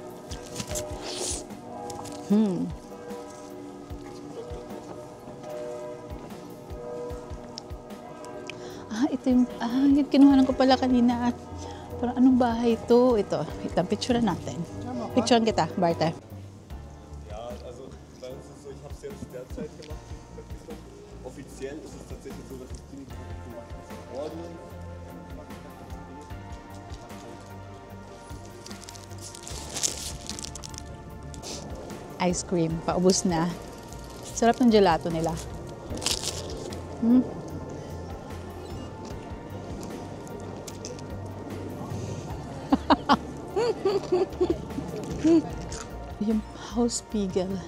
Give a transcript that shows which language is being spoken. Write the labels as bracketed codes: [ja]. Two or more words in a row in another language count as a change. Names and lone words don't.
[tl] Ito yung, yung kinuhanan ko pala kanina. Parang anong bahay ito? Ito, picturean natin. Picturean kita, Barte. [de] Ja, also bei uns ist es so, ich habe es jetzt derzeit gemacht. Offiziell ist es tatsächlich so, dass die Klinik gemacht ist. Ordnung. [en] Ice cream, [tl] paubos na. Sarap ng gelato nila. Yung House Spiegel.